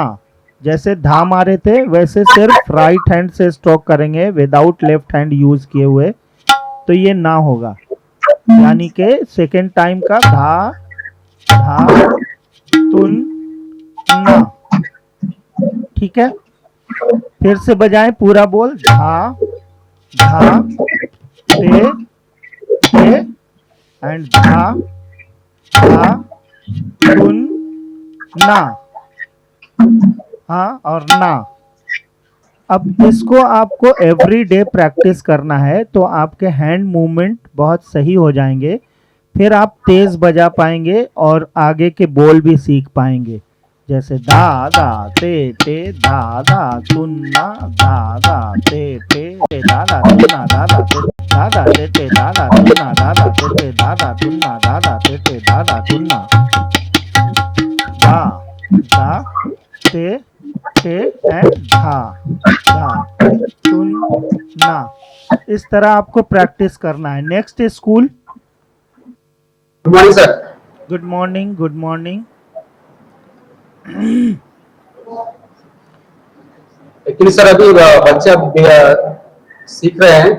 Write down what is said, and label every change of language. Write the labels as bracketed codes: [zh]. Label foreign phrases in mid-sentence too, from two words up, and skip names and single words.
[hi] जैसे धा मारे थे वैसे सिर्फ [en] right hand [hi] से स्ट्रोक करेंगे [en] without left hand use [hi] किए हुए, तो ये ना होगा। यानी कि [en] second time [hi] का धा धा तुन ना, ठीक है। फिर से बजाएं पूरा बोल, धा धा ते ते एंड धा धा तुन ना, हाँ और ना। अब इसको आपको [en] every day practice [hi] करना है तो आपके [en] hand movement [hi] बहुत सही हो जाएंगे। फिर आप तेज बजा पाएंगे और आगे के बोल भी सीख पाएंगे। जैसे धा धा ते धा धा तुन्ना धा धा ते धा धा तुन्ना धा धा ते धा धा तुन्ना धा धा ते धा धा तुन्ना धा धा ते धा धा तुन्ना, धा धा ते एंड धा धा तुन ना। इस तरह आपको प्रैक्टिस करना है। [en] Next school. Good morning sir. Good morning, good morning. actually sir [hi] अभी बच्चे सीख रहे हैं,